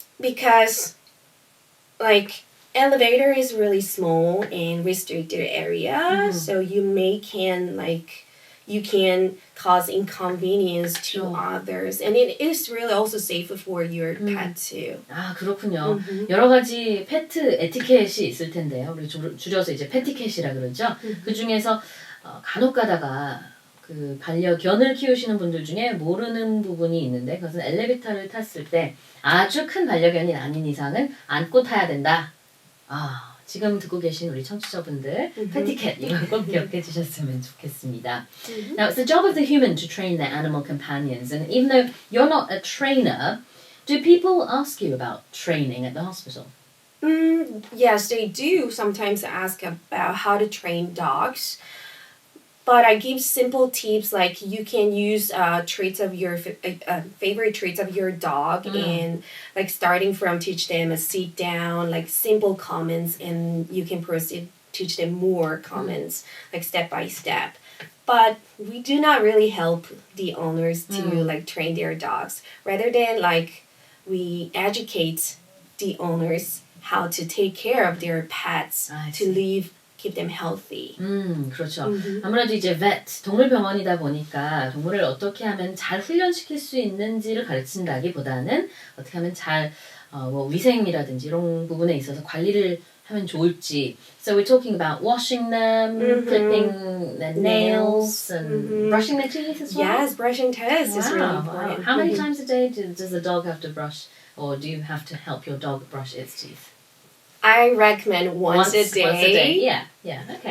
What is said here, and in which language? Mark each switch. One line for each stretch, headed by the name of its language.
English: Because like elevator is really small and restricted area, so you can cause inconvenience to others, and it is really also safer for your pet too.
Korean: 아, 그렇군요. 여러 가지 페트 에티켓이 있을 텐데요. 우리 줄여서 이제 패티켓이라 그러죠. 그 중에서 간혹 가다가 그 반려견을 키우시는 분들 중에 모르는 부분이 있는데 그것은 엘리베이터를 탔을 때 아주 큰 반려견이 아닌 이상은 안고 타야 된다. 아, 지금 듣고 계신 우리 청취자분들 패티켓 이거 꼭 기억해 주셨으면 좋겠습니다.
English: Now, it's the job of the human to train their animal companions, and even though you're not a trainer, do people ask you about training at the hospital? Yes, they do sometimes ask about how to train dogs. But I give simple tips like you can use traits of your favorite traits of your dog and like starting from teach them a sit down, like simple comments, and you can proceed teach them more comments like step by step. But we do not really help the owners to like train their dogs. Rather than like we educate the owners how to take care of their pets keep them healthy.
Korean: 그렇죠. 아무래도 이제 vet, 동물병원이다 보니까 동물을 어떻게 하면 잘 훈련시킬 수 있는지를 가르친다기보다는 어떻게 하면 잘 뭐 위생이라든지 이런 부분에 있어서 관리를 하면 좋을지.
English: So we're talking about washing them, clipping their nails, and brushing their teeth as well? Yes, brushing teeth is really important. How many times a day does the dog have to brush, or do you have to help your dog brush its teeth? I recommend once a day. Once a day, yeah, okay.